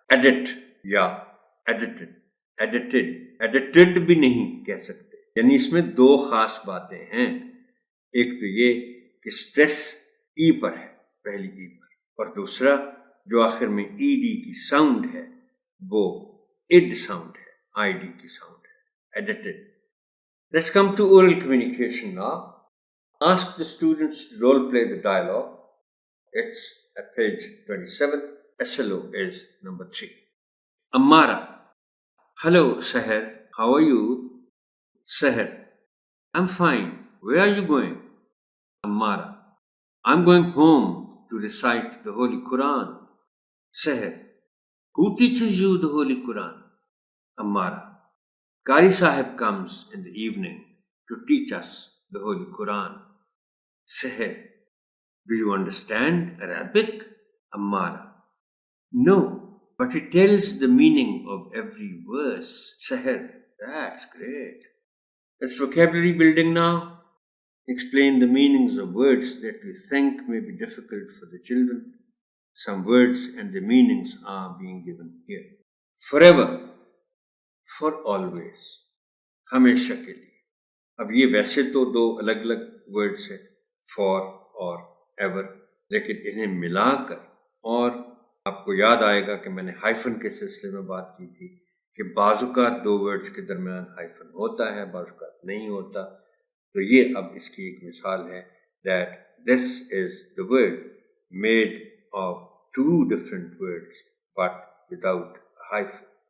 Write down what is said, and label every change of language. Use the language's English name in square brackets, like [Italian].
[Urdu] Edit یا edited. Edited بھی نہیں کہہ سکتے, یعنی اس میں دو خاص باتیں ہیں. ایک تو یہ کہ اسٹریس ای پر ہے, پہلی ای پر, اور دوسرا جو آخر میں ای ڈی کی ساؤنڈ ہے وہ اڈ ساؤنڈ ہے, آئی ڈی کی ساؤنڈ ہے. Edited. [English] Let's come to oral communication now. Ask the students to role play the dialogue. It's at page 27. SLO is number 3. Ammara. Hello, Seher. How are you? Seher. I'm fine. Where are you going? Ammara. I'm going home to recite the Holy Quran. Seher. Who teaches you the Holy Quran? Ammara. Qari Sahib comes in the evening to teach us the Holy Quran. Seher. Do you understand Arabic? Ammara. No, but it tells the meaning of every verse. Seher. That's great. It's vocabulary building now. Explain the meanings of words that we think may be difficult for the children. Some words and the meanings are being given here. Forever. For always. [Urdu] ہمیشہ کے لیے. اب یہ ویسے تو دو الگ الگ words ہیں, فار اور ایور, لیکن انہیں ملا کر, اور آپ کو یاد آئے گا کہ میں نے ہائفن کے سلسلے میں بات کی تھی کہ بعض اوقات دو ورڈس کے درمیان ہائفن ہوتا ہے, بعض اوقات نہیں ہوتا. تو یہ اب اس کی ایک مثال ہے [English] that this is the word made of two different words but without a hyphen.